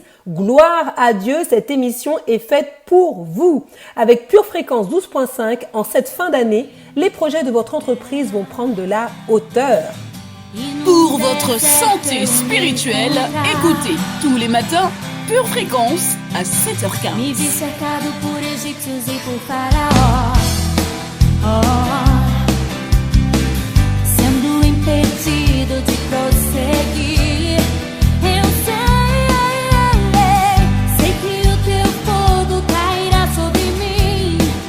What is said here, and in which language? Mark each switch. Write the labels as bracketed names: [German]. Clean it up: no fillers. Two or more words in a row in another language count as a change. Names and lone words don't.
[French] Gloire à Dieu, cette émission est faite pour vous. Avec Pure Fréquence 12.5, en cette fin d'année, les projets de votre entreprise vont prendre de la hauteur. Pour votre santé spirituelle, écoutez tous les matins Pure Fréquence à 7h15. [Portuguese] Me vi cercado por egípcios e por faraó, sendo impedido de prosseguir. Eu sei que o teu fogo cairá sobre mim.